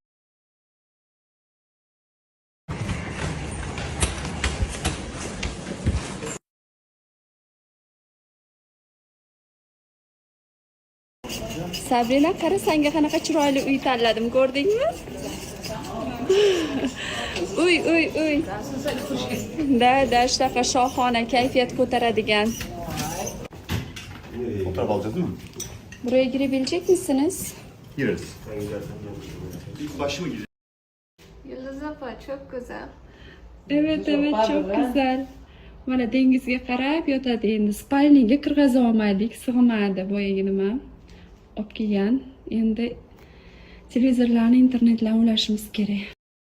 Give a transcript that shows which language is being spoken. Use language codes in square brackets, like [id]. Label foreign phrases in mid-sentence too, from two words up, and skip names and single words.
[uz] Sabrina, qara, senga qanaqa chiroyli uy tanladim, ko'rdingmi? Uy. Da, shunaqa shohona, kayfiyat ko'taradigan. [tr] Fotoğraf alacağız değil mi? Buraya girebilecek misiniz? Gireriz. İlk başı mı gireceğiz? Yıldız apa, çok güzel. Evet, çok güzel. [uz] Mana dengizga qarab yotadi endi. Spalniga kirg'iza olmadik, sig'madi boyagi nima. Olib kelgan. Endi televizorlarni, internetlarni ulashimiz kerak.